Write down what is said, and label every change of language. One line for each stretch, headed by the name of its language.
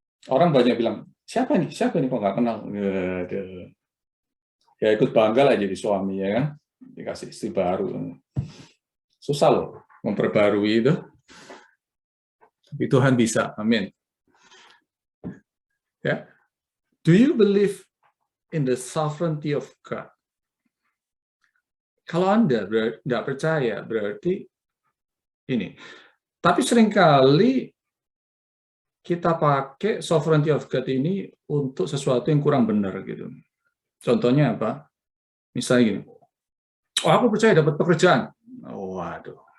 Indonesian: Orang banyak bilang, siapa nih kok nggak kenal? Ya ikut bangga lah jadi suami ya kan, dikasih istri baru. Susah loh memperbarui itu. Tapi Tuhan bisa, amin.
English: Ya, do you believe in the sovereignty of God?
Indonesian: Kalau Anda tidak percaya, berarti ini. Tapi seringkali kita pakai
English: sovereignty of God
Indonesian: ini untuk sesuatu yang kurang benar gitu. Contohnya apa? Misalnya gini, oh aku percaya dapat pekerjaan. Oh, waduh.